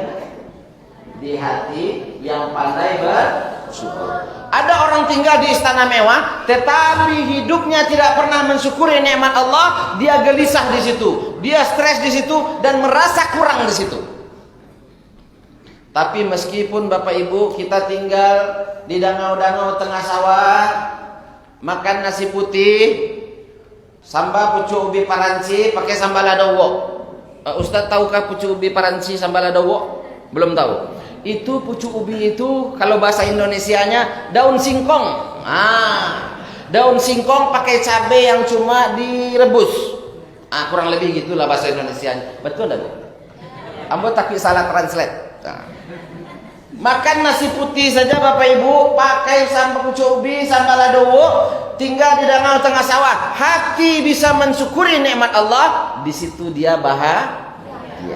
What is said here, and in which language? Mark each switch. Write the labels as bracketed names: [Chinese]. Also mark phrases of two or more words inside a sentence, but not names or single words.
[Indonesian] Di hati yang pandai bersyukur. Ada orang tinggal di istana mewah, tetapi hidupnya tidak pernah mensyukuri nikmat Allah. Dia gelisah di situ, dia stres di situ, dan merasa kurang di situ. Tapi meskipun Bapak Ibu kita tinggal di danau-danau tengah sawah, makan nasi putih, sambal pucuk ubi paranci pakai sambal adowo. Ustaz tahukah pucuk ubi paranci sambal adowo? Belum tahu. Itu pucuk ubi itu kalau bahasa Indonesianya daun singkong. Daun singkong pakai cabai yang cuma direbus. Kurang lebih gitulah bahasa Indonesianya. Betul enggak, Bu? Ambo tapi salah translate. Makan nasi putih saja Bapak Ibu, pakai sambal pucuk ubi, sambal adowo, tinggal di danau tengah sawah, hati bisa mensyukuri nikmat Allah, di situ dia bahagia.